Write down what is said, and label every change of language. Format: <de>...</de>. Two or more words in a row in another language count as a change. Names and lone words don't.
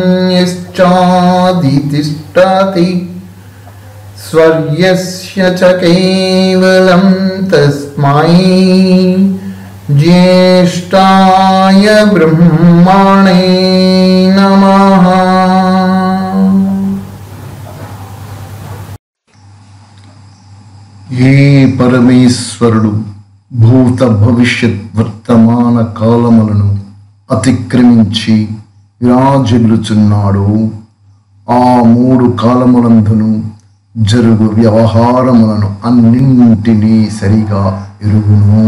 <sa>यश्चादितिष्ठति स्वर्यस्य च केवलं तस्मै ज्येष्ठाय ब्रह्मणे नमः।</sa> <te>ఏ పరమేశ్వరుడు భూత భవిష్యత్ వర్తమాన కాలములను అతిక్రమించి విరాజిల్లుచున్నాడు, ఆ మూడు కాలములందును జరుగు వ్యవహారములను అన్నింటినీ సరిగా ఎరుగును.</te>